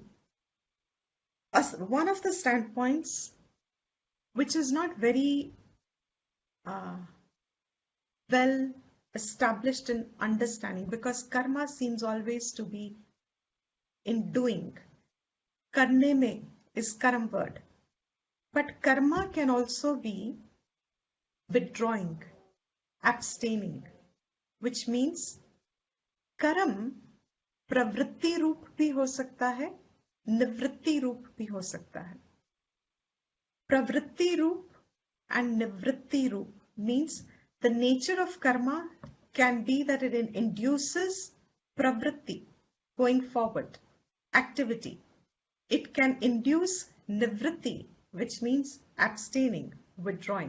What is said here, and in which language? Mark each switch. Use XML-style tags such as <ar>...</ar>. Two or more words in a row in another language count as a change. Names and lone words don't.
<en>One of the standpoints, which is not very well established in understanding, because karma seems always to be in doing.</en> <hi>करने में इस करम word.</hi> <en>But karma can also be withdrawing, abstaining, which means</en> <hi>कर्म प्रवृत्ति रूप भी हो सकता है, निवृत्ति रूप भी हो सकता है. प्रवृत्ति रूप</hi> <en>and</en> <hi>निवृत्ति रूप</hi> <en>means the nature of karma can be that it induces pravritti, going forward, activity. It can induce nivritti, which means abstaining, withdrawing.</en>